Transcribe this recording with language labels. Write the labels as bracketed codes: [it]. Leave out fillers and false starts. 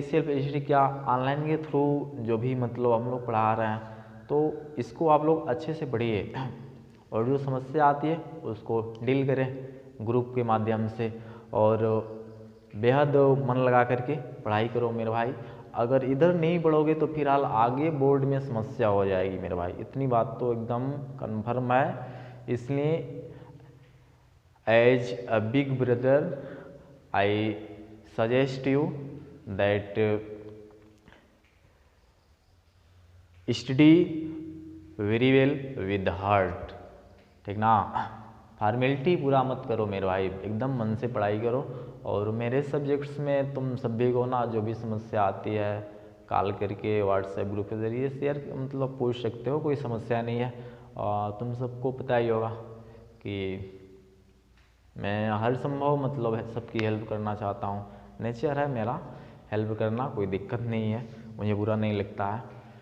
[hi] Self study क्या, online के through जो भी मतलब हम लोग पढ़ा रहे हैं तो इसको आप लोग अच्छे से पढ़िए और जो समस्या आती है उसको डील करें ग्रुप के माध्यम से और बेहद मन लगा करके पढ़ाई करो मेरे भाई। अगर इधर नहीं पढ़ोगे तो फिलहाल आगे बोर्ड में समस्या हो जाएगी मेरे भाई, इतनी बात तो एकदम कन्फर्म है। [en] इसलिए as a big brother I suggest you that study very well with heart। [hi] ठीक ना, फॉर्मेलिटी पूरा मत करो मेरे भाई, एकदम मन से पढ़ाई करो। और मेरे सब्जेक्ट्स में तुम सभी को ना जो भी समस्या आती है कॉल करके व्हाट्सएप ग्रुप के ज़रिए शेयर मतलब पूछ सकते हो, कोई समस्या नहीं है। तुम सबको पता ही होगा कि मैं हर संभव मतलब सबकी हेल्प करना चाहता हूँ, नेचर है मेरा हेल्प करना, कोई दिक्कत नहीं है, मुझे बुरा नहीं लगता है।